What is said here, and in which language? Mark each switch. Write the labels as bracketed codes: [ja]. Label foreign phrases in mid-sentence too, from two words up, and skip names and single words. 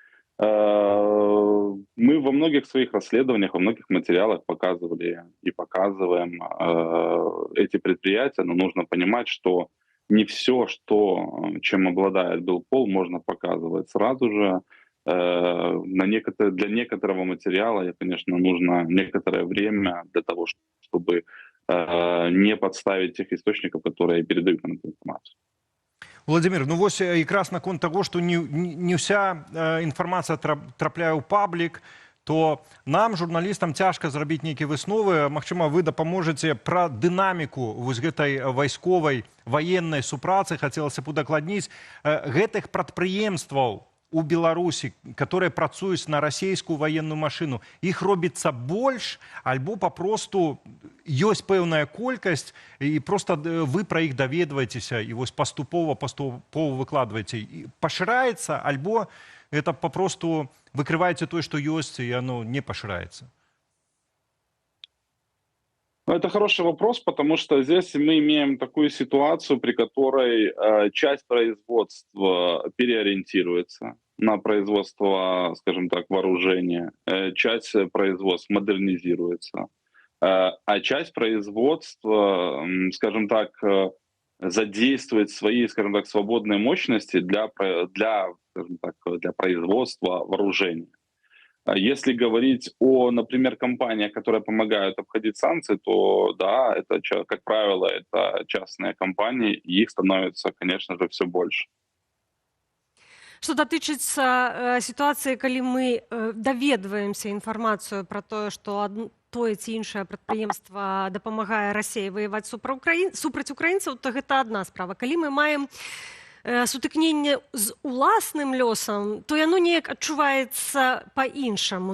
[ru] Мы во многих своих расследованиях, во многих материалах показывали и показываем эти предприятия, но нужно понимать, что не все, чем обладает Белпол, можно показывать сразу же. Для некоторого материала, конечно, нужно некоторое время для того, чтобы не подставить тех источников, которые передают нам эту информацию. Владимир, [be] ну вось якраз наконт таго, што не ўся інфармацыя трапляе ў паблік, то нам, журналістам, цяжка зрабіць нейкія высновы. Магчыма, вы дапаможаце пра дынаміку вось гэтай вайсковай ваеннай супрацы, хацелася б удакладніць, гэтых прадпрыемстваў у Беларусі, которые працуюць на расійскую [ru] военную машину, [be] іх робіцца больш, альбо папросту ёсць пэўная колькасць, і просто вы пра іх даведваецеся, і вось паступова выкладваеце. Пашыраецца, альбо это папросту выкрываеце тое, што ёсць, і оно не пашыраецца? [ru] Это хороший вопрос, потому что здесь мы имеем такую ситуацию, при которой часть производства переориентируется на производство, скажем так, вооружения, часть производства модернизируется, а часть производства, скажем так, задействует свои, скажем так, свободные мощности для производства вооружения. Если говорить о, например, компаниях, которые помогают обходить санкции, то да, это, как правило, это частные компании, и их становится, конечно же, все больше. [be] Што датычыцца сітуацыі, калі мы даведваемся інфармацыю пра тое, што тое ці іншае прадпрыемства дапамагае Расіі ваяваць супраць украінцаў, то гэта адна справа. Калі мы маем сутыкненне з уласным лёсам, то яно неяк адчуваецца па-іншаму.